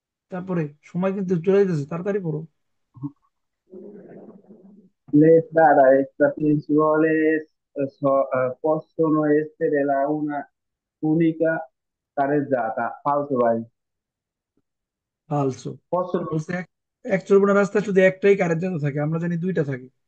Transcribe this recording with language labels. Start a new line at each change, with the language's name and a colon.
Bangla: তারপরে সময় কিন্তু চলে যেতেছে, তাড়াতাড়ি পড়ো।
Italian: Le strade extraprincipali possono essere una unica carreggiata. Falso vai. ফালসো। Possono
Bangla: বলছে এক চলবনা রাস্তা শুধু একটাই কারের জায়গা থাকে, আমরা জানি দুইটা থাকে।